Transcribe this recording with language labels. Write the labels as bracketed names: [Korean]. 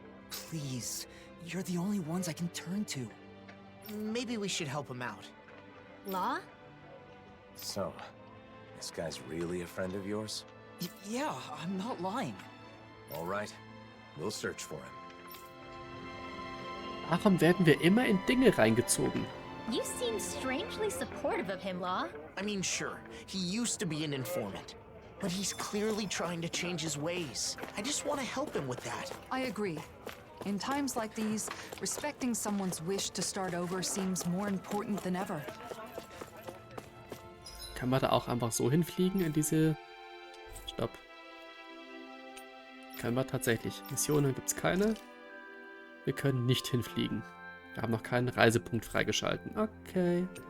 [English] Please, you're the only ones I can turn to. Maybe we should help him out. Law? So, this guy's really a friend of yours? Yeah, I'm not lying. All right, we'll search for him. [German] Warum werden wir immer in Dinge reingezogen? [English] You seem strangely supportive of him, Law. I mean, sure, he used to be an informant. But he's clearly trying to change his ways. I just want to help him with that. I agree. In times like these, respecting someone's wish to start over seems more important than ever. [German] Kann man da auch einfach so hinfliegen in diese... Stopp. können wir tatsächlich. Missionen gibt es keine. Wir können nicht hinfliegen. Wir haben noch keinen Reisepunkt freigeschalten. Okay.